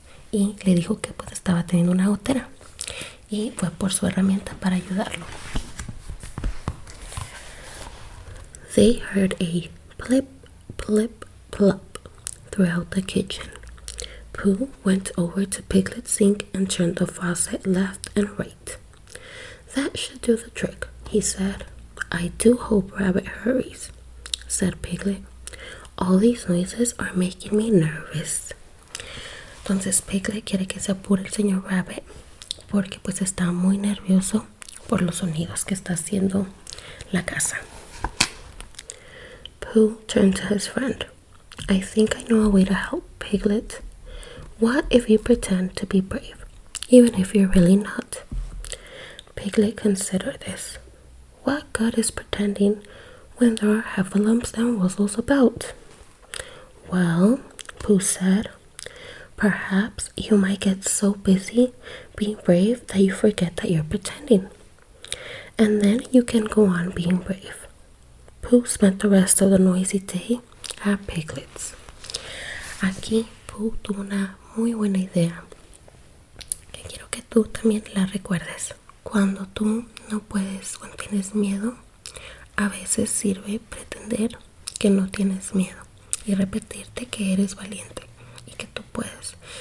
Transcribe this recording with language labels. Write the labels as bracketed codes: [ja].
[es] Y le dijo que pues estaba teniendo una gotera y fue por su herramienta para ayudarlo. [en] They heard a plip, plip, plop throughout the kitchen. Pooh went over to Piglet's sink and turned the faucet left and right. That should do the trick, he said. I do hope Rabbit hurries, said Piglet. All these noises are making me nervous. [es] Entonces Piglet quiere que se apure el señor Rabbit porque pues está muy nervioso por los sonidos que está haciendo la casa. [en] Pooh turned to his friend. I think I know a way to help, Piglet. What if you pretend to be brave, even if you're really not? Piglet considered this. What good is pretending when there are heffalumps and whistles about? Well, Pooh said, perhaps you might get so busy being brave that you forget that you're pretending. And then you can go on being brave. Pooh spent the rest of the noisy day at Piglet's. [es] Aquí Pooh tuvo una muy buena idea que quiero que tú también la recuerdes. Cuando tú no puedes, cuando tienes miedo, a veces sirve pretender que no tienes miedo y repetirte que eres valiente y que tú puedes.